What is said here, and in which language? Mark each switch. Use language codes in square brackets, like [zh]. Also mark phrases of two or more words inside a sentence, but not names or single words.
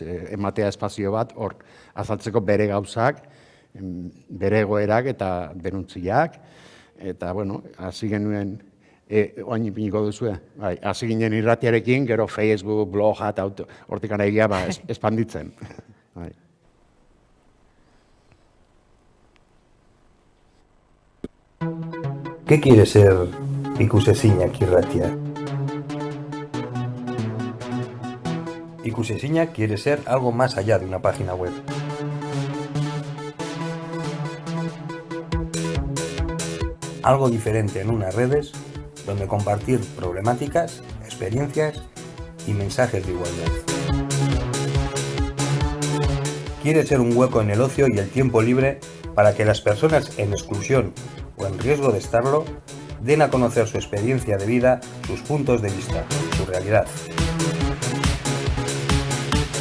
[eu] Ematea espazio bat, hor azaltzeko bere gauzak, bere egoerak eta denuntziak, eta, hasi genuen, oain ipiniko duzu, hasi ginen irratiarekin, gero Facebook, bloga eta hortik egia espanditzen. [es] ¿Qué quiere ser Ikusezinak irratia? Ikusezinak quiere ser algo más allá de una página web. Algo diferente en unas redes donde compartir problemáticas, experiencias y mensajes de igualdad. Quiere ser un hueco en el ocio y el tiempo libre para que las personas en exclusión o en riesgo de estarlo, den a conocer su experiencia de vida, sus puntos de vista, su realidad.